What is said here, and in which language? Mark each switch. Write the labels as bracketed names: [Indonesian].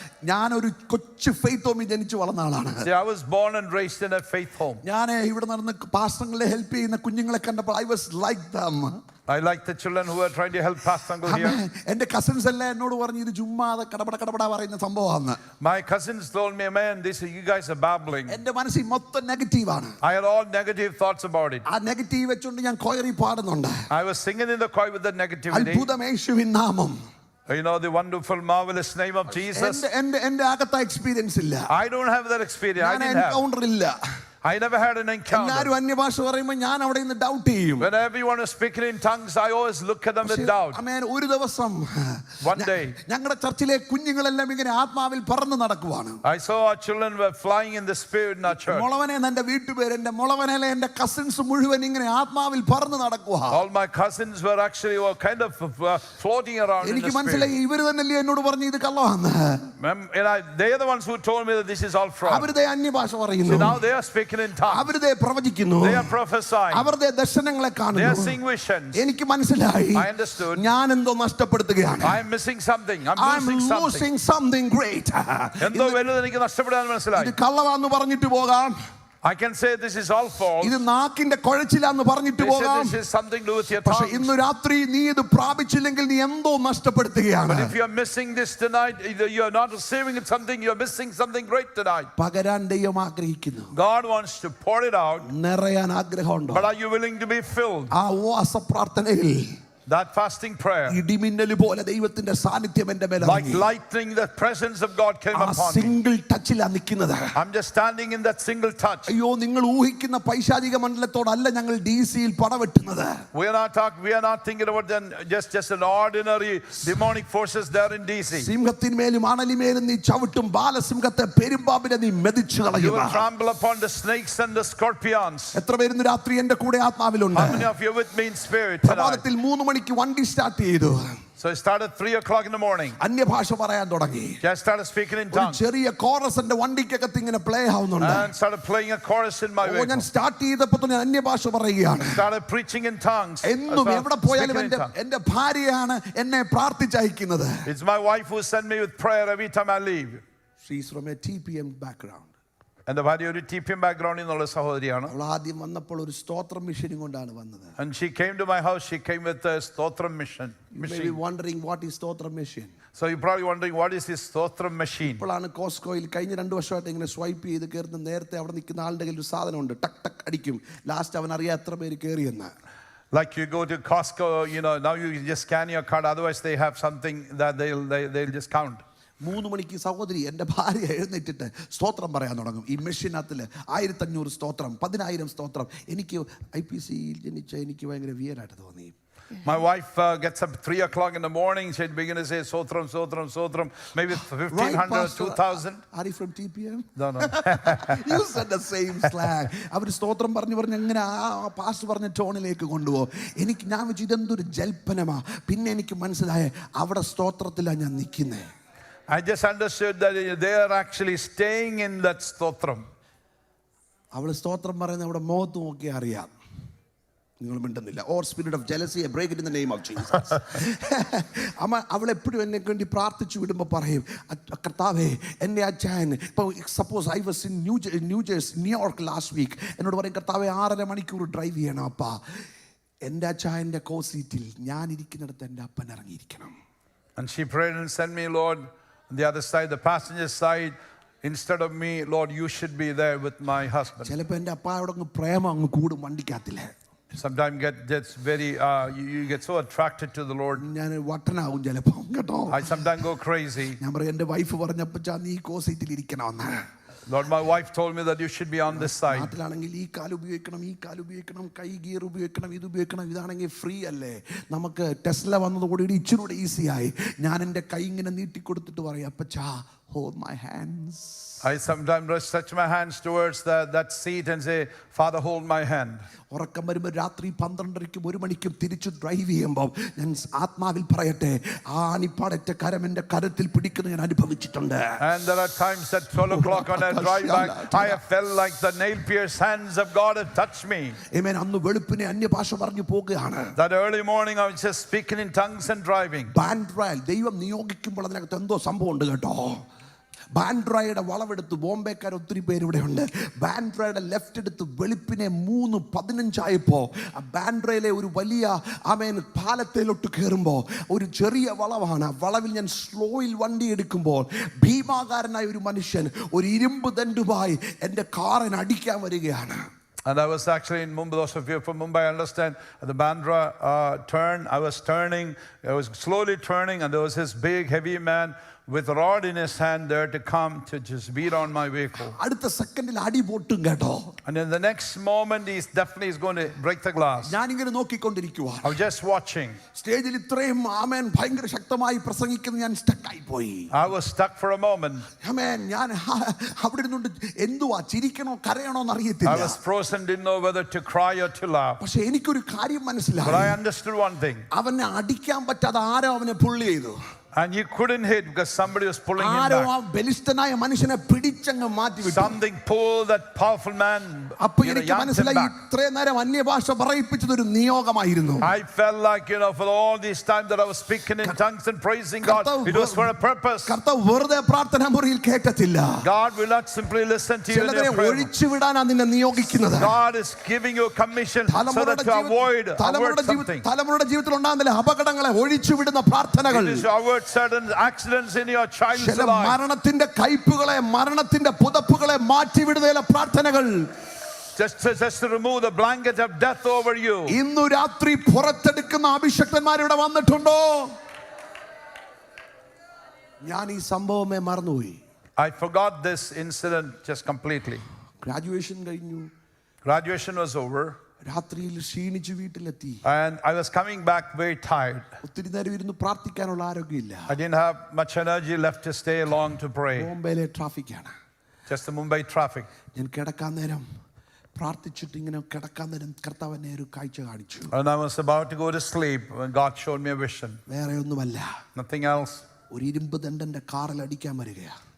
[Malayalam] ഞാനൊരു കൊച്ചു ഫെയ്ത്ത് ഹോമിൽ ജനിച്ചു വളർന്ന ആളാണ്. [English] See, I was born and raised in a faith home. [Malayalam] ഞാൻ ഇവിടെ നടന്ന് പാസ്റ്ററുകളെ ഹെൽപ്പ് ചെയ്യുന്ന കുഞ്ഞുങ്ങളെ കണ്ടപ്പോൾ [English] I was like them. I like the children who are trying to help Pastor Uncle here. [Malayalam] എന്റെ കസിൻസ് എല്ലാം എന്നോട് പറഞ്ഞു ഇത് ചുമ്മാതെ കടപട പറയുന്ന സംഭവമാണ്. [English] My cousins told me, man, you guys are babbling. [Malayalam] എന്റെ മനസ്സിൽ മൊത്തം നെഗറ്റീവാണ്. [English] I had all negative thoughts about it. [Malayalam] ആ നെഗറ്റീവ് വെച്ചുകൊണ്ട് ഞാൻ കൊയറി പാടുന്നുണ്ട്. [English] I was singing in the choir with the negativity. [Malayalam] അത്ഭുതം യേശുവിൻ നാമം. [English] You know the wonderful, marvelous name of Jesus. [Malayalam] എന്റെ അകത്ത എക്സ്പീരിയൻസ് ഇല്ല. [English] I don't have that experience. I didn't have. [Malayalam] Encounter ഇല്ല. [English] I never had an encounter. [Malayalam] എല്ലാവരും അന്യഭാഷ പറയുമ്പോൾ ഞാൻ അവിടെ നിന്ന് ഡൗട്ട് ചെയ്യും. [English] When everyone is speaking in tongues, I always look at them with doubt. [Malayalam] ഒരു ദിവസം [English] One day, [Malayalam] ഞങ്ങളുടെ ചർച്ചിലെ കുഞ്ഞുങ്ങളെല്ലാം ഇങ്ങനെ ആത്മാവിൽ പറന്നു നടക്കുവാണ്. [English] I saw our children were flying in the spirit in our church. [Malayalam] മുളവനെ എന്റെ വീട്ടുപേര്, എന്റെ മുളവനയിലെ എന്റെ കസിൻസ് മുഴുവൻ ഇങ്ങനെ ആത്മാവിൽ പറന്നു നടക്കുക. [English] All my cousins were kind of floating around in the [Malayalam] എനിക്ക് [English] spirit. [Malayalam] മനസ്സിലായി ഇവര് തന്നെയല്ലേ എന്നോട് പറഞ്ഞു ഇത് കള്ളമാണ്. [English] They are the ones who told me that this is all fraud. [Malayalam] അവരുടെ അന്യഭാഷ പറയുന്നു. [English] So now they are speaking in tongues. [Malayalam] അവരുടെ പ്രവചിക്കുന്നു. [English] They are prophesying. [Malayalam] അവരുടെ ദർശനങ്ങളെ [English] They [Malayalam] കാണുന്നു. [English] are seeing visions. [Malayalam] എനിക്ക് മനസ്സിലായി [English] I understood. [Malayalam] ഞാൻ എന്തോ നഷ്ടപ്പെടുത്തുകയാണ്. [English] I am missing something. I'm losing something great. [Malayalam] എന്തോ വലുത് എനിക്ക് നഷ്ടപ്പെടാൻ മനസ്സിലായി. ഇത് കള്ളവാന്ന് പറഞ്ഞിട്ട് പോകാം. [English] I can say this is all false. [Malayalam] ഇത് നാക്കിന്റെ കുഴച്ചിലാന്ന് പറഞ്ഞിട്ട് പോകാം. [English] This is something to do with your [Malayalam] പക്ഷേ [English] tongue. [Malayalam] ഇന്ന് രാത്രി നീ ഇത് പ്രാപിച്ചില്ലെങ്കിൽ നീ എന്തോ നഷ്ടപ്പെടുത്തുകയാണ്. [English] But if you are missing this tonight, either you are not receiving something, you are missing something great tonight. [Malayalam] പകരാൻ ദൈവം ആഗ്രഹിക്കുന്നു. [English] God wants to pour it out. [Malayalam] നിറയാൻ ആഗ്രഹമുണ്ടോ? [English] But are you willing to be filled? [Malayalam] ആ ഉപവാസ പ്രാർത്ഥനയിൽ [English] That fasting prayer, [Malayalam] ഇടിമിന്നൽ പോലെ ദൈവത്തിന്റെ സാന്നിധ്യം എൻ്റെ മേൽ [English] like lightning, the presence of God came upon me. [Malayalam] Single ടച്ചിലാ നിൽക്കുന്നത്. [English] I'm just standing in that single touch. [Malayalam] അയ്യോ, നിങ്ങൾ ഊഹിക്കുന്ന പൈശാചിക മണ്ഡലത്തോടല്ല ഞങ്ങൾ DC-യിൽ പടവെട്ടുന്നത്. [English] We are not thinking about just an ordinary demonic forces there in DC. [Malayalam] സിംഹത്തിന്മേലും അണലിമേലും നീ ചവിട്ടും, ബാലസിംഹത്തെ പെരുമ്പാമ്പിനെ നീ മെതിച്ചു [English] You [Malayalam] കളയും. [English] will trample upon the snakes and the scorpions. [Malayalam] എത്ര പേര് രാത്രി എന്റെ കൂടെ ആത്മാവിലുണ്ട്? [English] How many of you are with me in spirit tonight? [Malayalam] പ്രഭാതത്തിൽ 3 മണിക്ക് വണ്ടി സ്റ്റാർട്ട് ചെയ്തു. [English] So I started 3 o'clock in the morning. [Malayalam] അന്യഭാഷ പറയാൻ തുടങ്ങി. [English] Just started speaking in tongues. [Malayalam] ചെറിയ കോറസ് എന്റെ വണ്ടിക്കകത്ത് ഇങ്ങനെ പ്ലേ ആവുന്നുണ്ട്. [English] And started playing a chorus in my vehicle. [Malayalam] ഞാൻ സ്റ്റാർട്ട് ചെയ്തപ്പോൾ തന്നെ അന്യഭാഷ പറയുകയാണ്. [English] Started preaching in tongues. [Malayalam] എന്നും എവിടെ പോയാലും എന്റെ ഭാര്യയാണ് എന്നെ പ്രാർത്ഥിച്ചയക്കുന്നത്. [English] It's my wife who sent me with prayer every time I leave. She is from a TPM background. [Malayalam] എന്റെ ഭാര്യ ഒരു TPM ബാക്ക്ഗ്രൗണ്ടിൽ നിന്നുള്ള സഹോദരിയാണ്. അവൾ ആദ്യം വന്നപ്പോൾ ഒരു സ്തോത്രം മിഷനും കൊണ്ടാണ് വന്നത്. [English] And she came to my house. She came with a stotram machine. You may be wondering what is stotram machine. So you're probably wondering what is this stotram machine. [Malayalam] ഇപ്പോഴാണ് കോസ്കോയിൽ കഴിഞ്ഞ 2 വർഷമായിട്ട് ഇങ്ങനെ സ്വൈപ്പ് ചെയ്ത് കയറുന്ന, നേരത്തെ അവിടെ നിൽക്കുന്ന ആളുടെ കയ്യിൽ ഒരു സാധനമുണ്ട്, ടക്ക് ടക്ക് അടിക്കും, ലാസ്റ്റ് അവൻ അറിയാം എത്ര പേര് കയറിയെന്ന്. [English] Like you go to Costco, now you just scan your card, otherwise they have something that they'll just count. [Malayalam] 3 മണിക്ക് സഹോദരി എൻ്റെ ഭാര്യ എഴുന്നേറ്റിട്ട് സ്തോത്രം പറയാൻ തുടങ്ങും. ഈ മെഷീനകത്തിൽ 1500 സ്തോത്രം, 10000 സ്തോത്രം. എനിക്ക് IPCയിൽ ജനിച്ച എനിക്ക് ഭയങ്കര വിയറായിട്ട് തോന്നി. [English] My wife gets up 3 o'clock in the morning. She'd begin to say sotram, sotram, sotram, maybe 1500, 2000. Are you from TPM? No. You said the same slang. [Malayalam] അവർ സ്തോത്രം പറഞ്ഞ് അങ്ങനെ ആ പാസ്റ്റർ പറഞ്ഞ ടോണിലേക്ക് കൊണ്ടുപോകും. ഞാൻ വെച്ചു ഇതെന്തൊരു ജൽപ്പനമാ. പിന്നെ എനിക്ക് മനസ്സിലായ അവിടെ സ്തോത്രത്തിലാണ് ഞാൻ നിൽക്കുന്നത്. [English] I just understood that they are actually staying in that stotram. [Malayalam] അവൾ സ്തോത്രം പറയുന്ന അവിടെ മുഖത്ത് നോക്കി അറിയാം. നിങ്ങൾ മിണ്ടുന്നില്ല. [English] Or spirit of jealousy, break it in the name of Jesus. [Malayalam] അമ്മ അവളെപ്പോഴും എന്നെ വേണ്ടി പ്രാർത്ഥിച്ചു വിടുമ്പോൾ പറയും, കർത്താവേ എൻ്റെ അച്ഛൻ ഇപ്പോൾ [English] suppose I was in New York last week, [Malayalam] എന്നോട് പറയും കർത്താവേ 6.5 മണിക്കൂർ ഡ്രൈവ് ചെയ്യണം അപ്പാ. എൻ്റെ അച്ഛൻ്റെ കോ സീറ്റിൽ ഞാൻ ഇരിക്കുന്നിടത്ത് എൻ്റെ അപ്പൻ ഇറങ്ങിയിരിക്കണം. [English] And she prayed and sent me, Lord, on the other side, the passenger side. Instead of me, Lord, you should be there with my husband. [Malayalam] ചിലപ്പോൾ എൻ്റെ അപ്പായോട് അങ്ങ് പ്രേമം അങ്ങ് കൂടും വണ്ടിക്കകത്തില്ല. [English] Sometimes gets very you get so attracted to the Lord. [Malayalam] ഞാൻ വട്ടനാവും ചിലപ്പോൾ കേട്ടോ. [English] I sometimes go crazy. [Malayalam] ഞാൻ പറയും എൻ്റെ വൈഫ് പറഞ്ഞപ്പോൾ നീ കോ സീറ്റിൽ ഇരിക്കണമെന്ന്. [English] Lord, my wife told me that you should be on this side. [Malayalam] നാട്ടിലാണെങ്കിൽ ഈ കാൽ ഉപയോഗിക്കണം, ഈ കാൽ ഉപയോഗിക്കണം, കൈ ഗിയർ ഉപയോഗിക്കണം, ഇത് ഉപയോഗിക്കണം. ഇതാണെങ്കിൽ ഫ്രീ അല്ലേ. നമുക്ക് ടെസ്ല വന്നതോടെ ഇച്ചിരൂടെ ഈസിയായി. ഞാൻ എൻ്റെ കൈ ഇങ്ങനെ നീട്ടി കൊടുത്തിട്ട് പറയും, അപ്പച്ചാ [English] hold my hands. I sometimes stretch my hands towards that seat and say, Father, hold my hand. [Malayalam] ഉറക്കം വരുമ്പോൾ രാത്രി 12:30ക്കും 1 മണിക്കും തിരിച്ചു ഡ്രൈവ് ചെയ്യുമ്പോൾ ഞാൻ ആത്മാവിൽ പറയട്ടെ, ആ അണിപ്പാടറ്റ കരം എൻ്റെ കരത്തിൽ പിടിക്കുന്നത് ഞാൻ അനുഭവിച്ചിട്ടുണ്ട്. [English] And there are times at 12 o'clock on I drive back, I have felt like the nail-pierced hands of God have touched me. Amen. [Malayalam] അന്ന് വെളുപ്പിനെ അന്യഭാഷ പറഞ്ഞു പോകുകയാണ്. [English] That early morning I was just speaking in tongues and driving. [Malayalam] ബാൻഡ്രയിൽ ദൈവം നിയോഗിക്കുമ്പോൾ അതിനകത്ത് എന്തോ സംഭവം ഉണ്ട് കേട്ടോ. ബാൻഡ്രയുടെ വളവെടുത്ത് ബോംബെക്കാർ ഒത്തിരി പേര് ഇവിടെ ഉണ്ട്. ബാൻഡ്രയുടെ ലെഫ്റ്റ് എടുത്ത് വെളുപ്പിനെ 3:15 ആ ബാൻഡ്രയിലെ ഒരു വലിയ പാലത്തിലോട്ട് കയറുമ്പോൾ ഒരു ചെറിയ വളവാണ്. ആ വളവിൽ ഞാൻ സ്ലോയിൽ വണ്ടി എടുക്കുമ്പോൾ ഭീമാകാരനായ ഒരു മനുഷ്യൻ ഒരു ഇരുമ്പ് ദണ്ഡുമായി എൻ്റെ കാറിന് അടിക്കാൻ വരികയാണ്. [English] And I was actually in Mumbai. Those of you from Mumbai understand the Bandra turn. I was slowly turning, and there was this big, heavy man with a rod in his hand there to come to just beat on my vehicle. [Malayalam] അടുത്ത സെക്കൻഡിൽ അടി പൊട്ടും കേട്ടോ. [English] And in the next moment, he's definitely going to break the glass. [Malayalam] ഞാൻ ഇങ്ങനെ നോക്കിക്കൊണ്ടിരിക്കുക. [English] I was just watching. [Malayalam] സ്റ്റേജിൽ ഇത്രയും ആമേൻ ഭയങ്കര ശക്തമായി പ്രസംഗിക്കുന്ന ഞാൻ സ്റ്റക്കായി പോയി. [English] I was stuck for a moment. [Malayalam] ആമേൻ ഞാൻ അവിടെ ഇരുന്നുകൊണ്ട് എന്തുവാ ചിരിക്കണോ കരയണോ എന്ന് അറിയത്തില്ല. [English] I was frozen, didn't know whether to cry or to laugh. [Malayalam] പക്ഷേ എനിക്കൊരു കാര്യം മനസ്സിലായി. [English] But I understood one thing. [Malayalam] അവനെ അടിക്കാൻ പറ്റാതെ ആരോ അവനെ പുള്ളി ചെയ്തു. [English] And he couldn't hit because somebody was pulling him [Malayalam] ആരോ ആ [English] back. [Malayalam] ബലിഷ്ഠനായ മനുഷ്യനെ പിടിച്ചങ്ങ് മാറ്റി വിട്ടു. [English] Something pulled that powerful man. [Malayalam] അപ്പോൾ എനിക്ക് മനസ്സിലായി ഇത്രയും നേരം അന്യഭാഷ പറയിപ്പിച്ചത് ഒരു നിയോഗമായിരുന്നു. [English] I felt like, for all this time that I was speaking in tongues and praising God, it was for a purpose. [Malayalam] കർത്താവ് വെറുതെ പ്രാർത്ഥന മുറിയിൽ കേട്ടത്തില്ല. [English] God will not simply listen to you in your prayer. [Malayalam] ഒഴിച്ചു വിടാനാ നിന്നെ നിയോഗിക്കുന്നത്. [English] God is giving you a commission so that you avoid something. [Malayalam] തലമുറയുടെ ജീവിതത്തിൽ ഉണ്ടാകുന്ന അപകടങ്ങളെ ഒഴിച്ചു വിടുന്ന പ്രാർത്ഥനകൾ. [English] It is avoid certain accidents in your child's [Malayalam] ചില [English] life. [Malayalam] മരണത്തിന്റെ കയ്പുകളെ മരണത്തിന്റെ പുതപ്പുകളെ മാറ്റി വിടുന്ന പ്രാർത്ഥനകൾ. [English] Just to remove the blanket of death over you. [Malayalam] ഇന്നു രാത്രി പുറത്തെടുക്കുന്ന അഭിഷക്തന്മാർ ഇവിടെ വന്നിട്ടുണ്ടോ? ഞാൻ ഈ സംഭവമേ മറന്നുപോയി. [English] I forgot this incident just completely. [Malayalam] Graduation കഴിഞ്ഞു. [English] Graduation was over. [Malayalam] രാത്രിയിൽ ക്ഷീണിച്ചു വീട്ടിലെത്തി. [English] And I was coming back very tired. [Malayalam] ഒത്തിരി നേരം ഇരുന്ന് പ്രാർത്ഥിക്കാനുള്ള ആരോഗ്യമില്ല. [English] I didn't have much energy left to stay long to pray. [Malayalam] ബോംബെയിലെ ട്രാഫിക്കാണ്. [English] Just the Mumbai traffic. [Malayalam] ഞാൻ കിടക്കാൻ നേരം പ്രാർത്ഥിച്ചിട്ട് ഇങ്ങനെ കിടക്കാൻ നേരം കർത്താവ് എന്നെ ഒരു കാഴ്ച കാണിച്ചു. [English] And I was about to go to sleep when God showed me a vision. [Malayalam] വേറെ ഒന്നുമല്ല. [English] Nothing else. [Malayalam] ഒരു ഇരുമ്പ് ദണ്ഡന്റെ കാറിൽ അടിക്കാൻ വരികയാ.